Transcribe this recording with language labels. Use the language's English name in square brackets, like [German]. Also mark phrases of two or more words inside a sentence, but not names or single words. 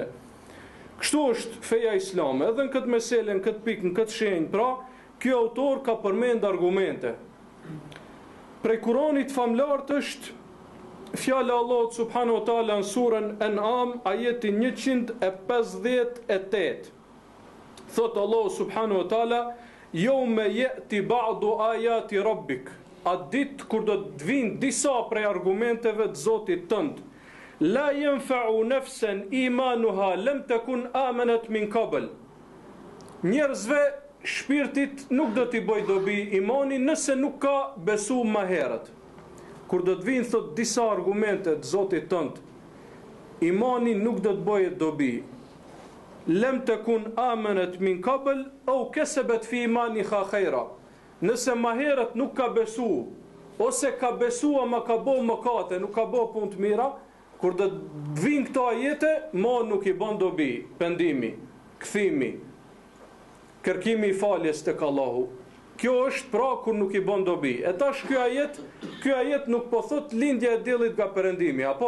[Albanian] Kështu është feja islame. Edhe në këtë mesele, në këtë pikë, në këtë shenjë, pra, ky autor ka përmend argumente. Prej Kuranit famlart është fjala Allahut [Arabic] سبحانه وتعالى [Albanian] në surën An'am, ajeti 158. [Arabic] Thot Allahu سبحانه وتعالى يوم يأتي بعض آيات ربك." [Albanian] Atë ditë kur do të vinë disa prej argumenteve të Zotit tënd. [Arabic] لا ينفع نفسا إيمانها لم تكن آمنت من قبل. [Albanian] Njerëzve shpirtit nuk do t'i bëj dobi imani nëse nuk ka besu më herët. Kur do të vinë thot disa argumente të Zotit tënd, imani nuk do të bëjë dobi. [Arabic] لم تكن آمنت من قبل أو كسبت في إيمانها خيرا. [Albanian] Nëse më herët nuk ka besu, ose ka besu ama ka bëu mëkate, nuk ka bëu punë të mira, kur do të vinë këto ajete, nuk i bën dobi, pendimi, kthimi, kërkimi i faljes tek Allahu. Kjo është pra kur nuk i bën dobi. E tash ky ajet nuk po thot lindja e diellit nga perëndimi, apo?